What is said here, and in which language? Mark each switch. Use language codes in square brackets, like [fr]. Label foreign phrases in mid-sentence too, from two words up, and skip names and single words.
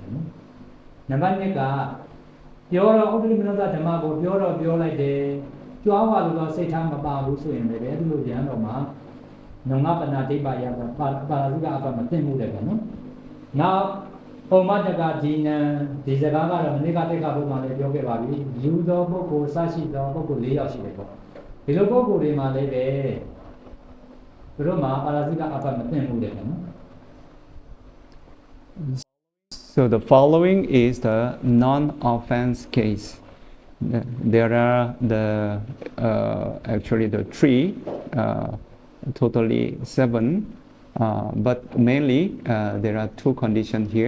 [my] နော်နံပါတ် 2 ကပြောတော့ဥပ္ပရိမနတဓမ္မကိုပြောလိုက်တယ်ကြွားပါလို့တော့စိတ်ထားမပါဘူးဆိုရင်လည်းဒီလိုရဟန်းတော်မှာနုံငါပနာဒိဋ္ဌာယပါရာဇိကအပမသိမှုတယ်ဗျာနော်။နောက်ပုံမတကဒီနံဒီစကားကတော့မနိကတိတ်ကဘုရားလည်းပြောခဲ့ပါပြီ။ယူသောပုဂ္ဂိုလ်စရှိသောပုဂ္ဂိုလ် 4 ယောက်ရှိတယ်ပေါ့။ဒီလိုပုဂ္ဂိုလ်တွေမှာလည်းပဲသူတို့မှာပါရာဇိကအပမသိမှုတယ်ဗျာနော်။ [en] So the following is the non-offense case. There are actually the 3, totally 7, but mainly there are 2 conditions here.